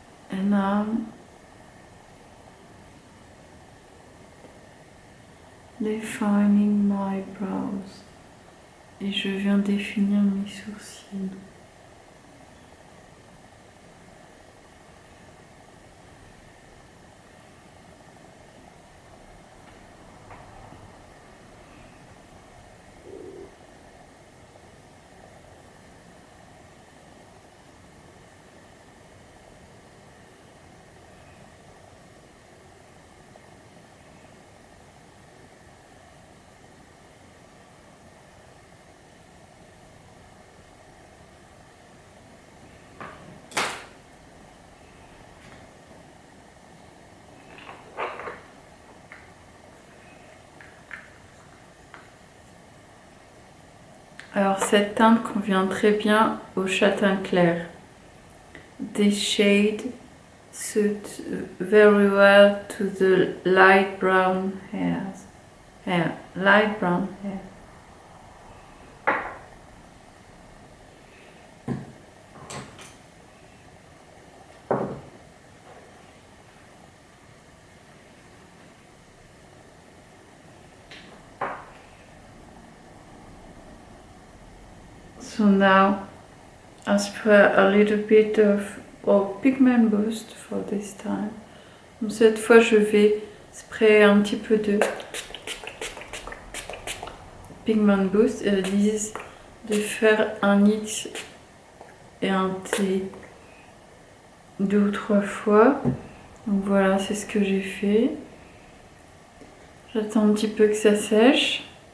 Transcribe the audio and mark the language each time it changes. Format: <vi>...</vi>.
<en>And now defining my brows.</en> <fr>Et je viens définir mes sourcils. Alors cette teinte convient très bien au châtain clair.</fr> <en>This shade suits very well to the light brown hair. Light brown hair. So now I spray a little bit of pigment boost for this time.</en> <fr>Donc cette fois je vais sprayer un petit peu de pigment boost et ils disent de faire un X et un T 2 ou 3 fois. Donc voilà, c'est ce que j'ai fait. J'attends un petit peu que ça sèche.</fr>